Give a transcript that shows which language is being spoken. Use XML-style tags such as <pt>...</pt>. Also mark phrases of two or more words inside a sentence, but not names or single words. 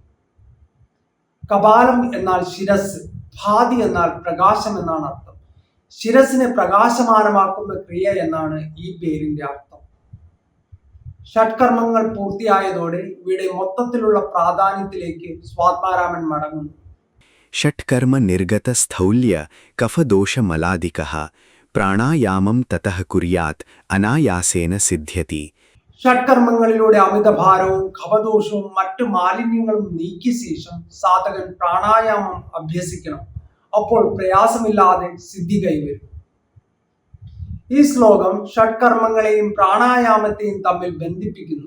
<ml>കപാലം എന്നാൽ ശിരസ്, ഭാതി എന്നാൽ പ്രകാശം എന്നാണ് അർത്ഥം. ശിരസിനെ പ്രകാശമാനമാക്കുന്ന ക്രിയ എന്നാണ് ഈ പേരിന്റെ അർത്ഥം. ഷഡ്കർമ്മങ്ങൾ പൂർത്തിയായതോടെ ഇവിടെ മൊത്തത്തിലുള്ള പ്രാധാന്യത്തിലേക്ക് സ്വാത്മാരാമൻ മടങ്ങുന്നു.</ml> <sa>षट्कर्म निर्गत स्थौल्य कफदोषमलादिकः प्राणायामं ततः कुर्यात् अनायासेन सिद्ध्यति.</sa> <ml>ഷഡ്കർമ്മങ്ങളിലൂടെ അമിതഭാരവും കഫദോഷവും മറ്റു മാലിന്യങ്ങളും നീക്കിയ ശേഷം സാധകൻ പ്രാണായാമം അഭ്യസിക്കണം. അപ്പോൾ പ്രയാസമില്ലാതെ സിദ്ധി കൈവരും. ഈ ശ്ലോകം ഷഡ്കർമ്മങ്ങളെയും പ്രാണായാമത്തെയും തമ്മിൽ ബന്ധിപ്പിക്കുന്നു.</ml>